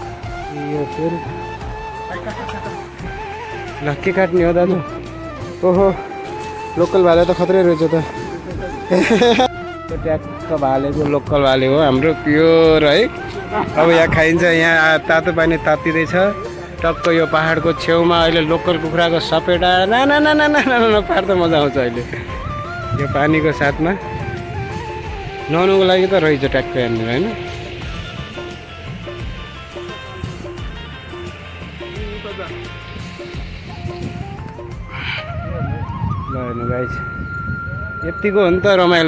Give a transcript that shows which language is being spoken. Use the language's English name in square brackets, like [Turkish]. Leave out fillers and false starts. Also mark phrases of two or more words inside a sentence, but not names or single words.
[Nepali] यो फेरि ल के काट्ने हो दाजु? ओहो लोकल भाले त खत्रै रहेछ त। त्यो ट्याक्क भालेको लोकल भाले हो हाम्रो प्योर है। अब यहाँ खाइन्छ। यहाँ तातो पानी तातिँदैछ टक्क यो पहाडको छेउमा। अहिले लोकल कुखुराको सपेटा ना ना ना ना ना ना पार त मजा आउँछ अहिले यो पानीको साथमा। नुहाउनुको लागि त रहेछ ट्याक्क यहाँनिर होइन। ल हेर्नु गाइस यतिको हो नि त रमाइलो।